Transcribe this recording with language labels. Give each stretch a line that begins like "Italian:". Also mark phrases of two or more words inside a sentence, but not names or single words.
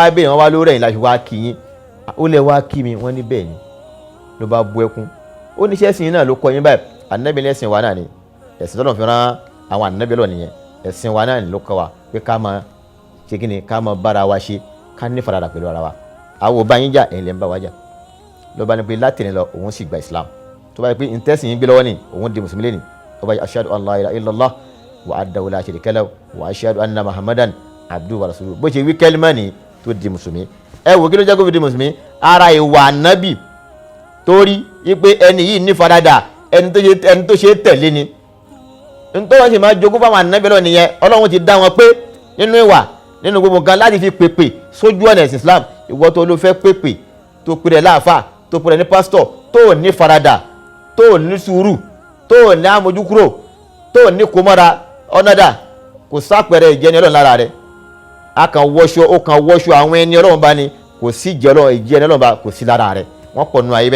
Yoruba: abẹ́rẹ́ wọn wá lórí ẹ̀yìn láti wá kí yín ó lè wá kí mi wọ́n ní bẹ́ẹ̀ ni ló bá bu ẹkún ó ní sẹ́sìn yín náà ló kọ́ yín báyìí ànábì ní ẹ̀sìn wa náà ni ẹ̀sìn tọ́lọ̀ fi rán àwọn ànábì lọ nìyẹn ẹ̀sìn wa náà ni ló kọ́ wa pé ká máa ṣe kí ni ká máa bára wa ṣe ká ní faradà pẹ̀lú ara wa àwọn ò bá yín jà ẹ̀yin lè ń bá wa jà ló bá ní pé láti ní lọ òun sì gba Islam tó bá yẹ pé ìtẹ́sìn yín gbé lọ́wọ́ ni òun di mùsùlùmí lẹ́ni tó bá yẹ
Arabic: أشهد أن لا إله إلا الله وحده لا شريك له وأشهد أن محمدا عبده ورسوله
Yoruba: bó ṣe wí kẹ́límà ní tó di mùsùlùmí ẹ wò kí ló jẹ́ kó fi di mùsùlùmí ara ìwà ànábì torí wípé ẹni yìí ní faradà ẹni tó ṣe tẹ̀lé ni nítorí wọ́n sì máa jogún fáwọn ànábì lọ nìyẹn ọlọ́run ti dá wọn pé nínú ìwà nínú gbogbo nǹkan láti fi pèpè sójú ọ̀nà ẹ̀sìn Islam ìwọ tó ló fẹ́ pèpè tó pèrè láàfà tó pèrè ní pásítọ̀ tó ní faradà tó ní sùúrù tó ní àmójú kúrò tó ní kó mọ́ra ọ̀nàdà kò sápẹ̀rẹ̀ ìjẹni ọlọ́run lára rẹ̀ a kàn wọṣọ àwọn ẹni ọlọ́run bá ní kò sí ìjẹni ọlọ́run bá kò sí lára rẹ̀ wọ́n pọ̀ nù ayé bẹ́ẹ̀.